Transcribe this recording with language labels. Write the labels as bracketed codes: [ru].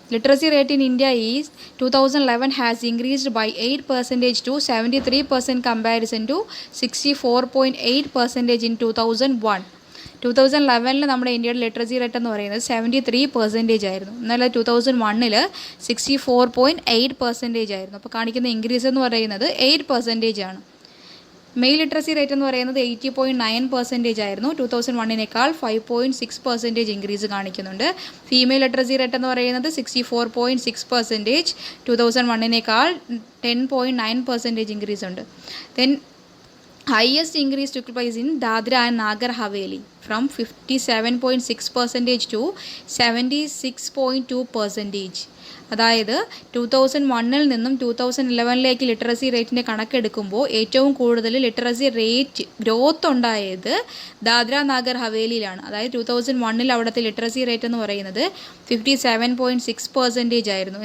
[en] Literacy rate in India is 2011 has increased by 8% to 73% comparison to 64.8% in 2001. [ml] 2011 നമ്മുടെ ഇന്ത്യയുടെ literacy rate എന്ന് പറയുന്നത് 73% ആയിരുന്നു. എന്നാൽ 2001 64.8% ആയിരുന്നു. അപ്പോൾ കാണിക്കുന്ന ഇൻക്രീസ് എന്ന് പറയുന്നത് 8% ആണ്. മെയിൽ ലിറ്ററസി റേറ്റ് എന്ന് പറയുന്നത് 80.9% ആയിരുന്നു. 2001 5.6% ഇൻക്രീസ് കാണിക്കുന്നുണ്ട്. ഫീമെയിൽ ലിറ്ററസി റേറ്റ് എന്ന് പറയുന്നത് 64.6%, 2001 10.9% ഇൻക്രീസ് ഉണ്ട്. [en] Then highest increase took place in Dadra and Nagar Haveli from 57.6% to 76.2%. [ml] അതായത് 2001 നിന്നും 2011 ലിറ്ററസി റേറ്റിൻ്റെ കണക്കെടുക്കുമ്പോൾ ഏറ്റവും കൂടുതൽ ലിറ്ററസി റേറ്റ് ഗ്രോത്ത് ഉണ്ടായത് ദാദ്ര നാഗർ ഹവേലിയിലാണ്. അതായത് 2001 അവിടുത്തെ ലിറ്ററസി റേറ്റ് എന്ന് പറയുന്നത് 57.6% ആയിരുന്നു.